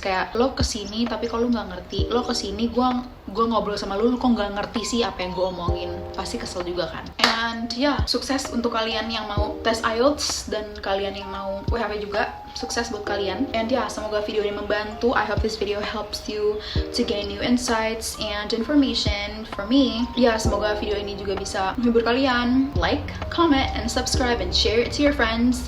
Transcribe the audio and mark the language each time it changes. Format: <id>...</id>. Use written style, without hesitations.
<id>Kayak lo kesini tapi kalau nggak ngerti, lo kesini gue ngobrol sama lo kok nggak ngerti sih apa yang gue omongin, pasti kesel juga kan. And sukses untuk kalian yang mau tes IELTS, dan kalian yang mau WHP juga, sukses buat kalian. And semoga video ini membantu.</id> <en>I hope this video helps you to gain new insights and information for me.</en> <id>Semoga video ini juga bisa menghibur kalian.</id> <en>Like, comment, and subscribe, and share it to your friends.</en>